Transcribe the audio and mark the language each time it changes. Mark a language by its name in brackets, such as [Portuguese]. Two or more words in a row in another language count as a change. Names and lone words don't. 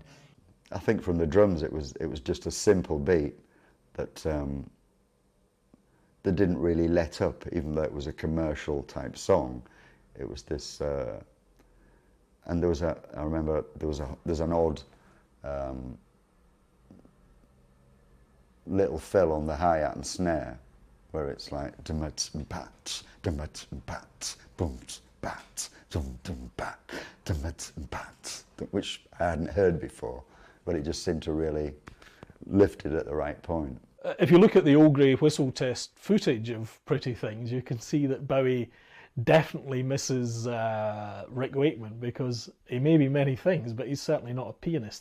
[English] I think from the drums it was just a simple beat that that didn't really let up, even though it was a commercial type song. It was this, and there was I remember there's an odd little fill on the hi-hat and snare where it's like dum-bat, bat, dum-bat, bat, boom, bat, dum bat, dum-bat, bat, which I hadn't heard before, but it just seemed to really lift it at the right point. If you look at the old grey whistle test footage of Pretty Things, you can see that Bowie definitely misses Rick Wakeman, because he may be many things, but he's certainly not a pianist.